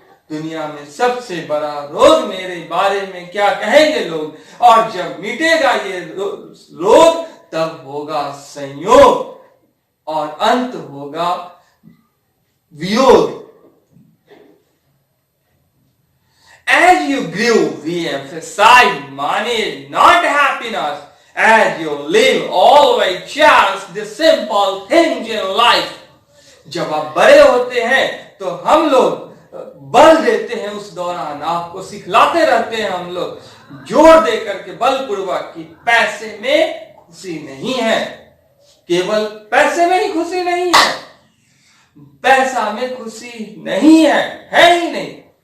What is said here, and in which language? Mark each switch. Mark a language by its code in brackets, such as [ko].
[hi] दुनिया में सबसे बड़ा रोग मेरे बारे में क्या कहेंगे लोग, और जब मिटेगा ये रोग तब होगा संयोग और अंत होगा वियोग। [en] As you grew, we emphasize money, not happiness. As you live, always cherish the simple things in life. [hi] जब आप बड़े होते हैं तो हम लोग बल देते हैं, उस दौरान आपको सिखलाते रहते हैं हम लोग जोर दे करके बलपूर्वक कि पैसे में खुशी नहीं है। केवल पैसे में ही खुशी नहीं है, पैसा में खुशी नहीं है ही नहीं।